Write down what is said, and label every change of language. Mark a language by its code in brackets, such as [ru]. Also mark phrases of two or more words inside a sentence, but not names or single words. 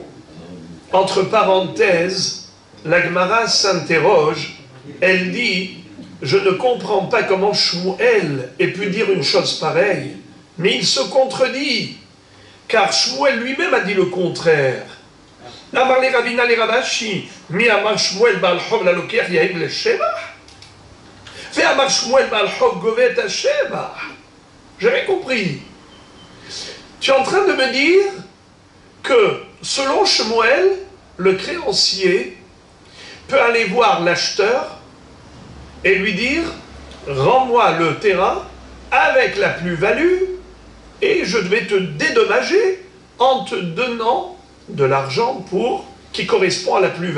[fr] Entre parenthèses, la Gemara s'interroge, elle dit, je ne comprends pas comment Shmuel ait pu dire une chose pareille, mais il se contredit, car Shmuel lui-même a dit le contraire. [arc] אמר ליה רבינא ליה רבשי, מי אמר שמואל בעל חוב לא לוקח יהיב ליה שבח, ו אמר שמואל בעל חוב גובה ה שבח. [fr] J'avais compris. Tu es en train de me dire que, selon Shmuel, le créancier peut aller voir l'acheteur et lui dire « Rends-moi le terrain avec la plus-value et je vais te dédommager en te donnant de l'argent qui correspond à la plus-value.